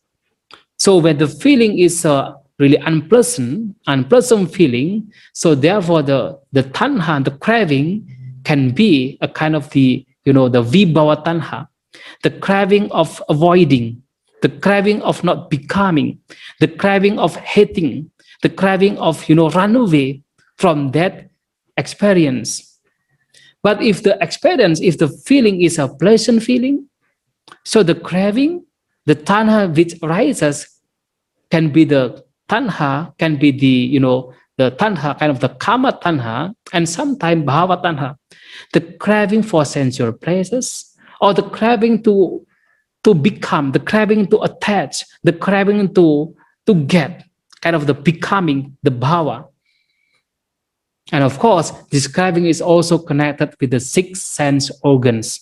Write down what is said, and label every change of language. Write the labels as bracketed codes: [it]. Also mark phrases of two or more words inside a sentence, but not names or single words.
[en] So when the feeling is really unpleasant feeling, so therefore the tanha, the craving, can be a kind of the [pi] vibhava tanha, [en] the craving of avoiding, the craving of not becoming, the craving of hating, the craving of run away from that experience. But if the feeling is a pleasant feeling, so the craving, the tanha which arises, can be the tanha, can be the tanha, kind of the [pi] kama tanha, [en] and sometimes [pi] bhava tanha, [en] the craving for sensual pleasures, or the craving to become, the craving to attach, the craving to get, kind of the becoming, the bhava. And of course, this craving is also connected with the six sense organs.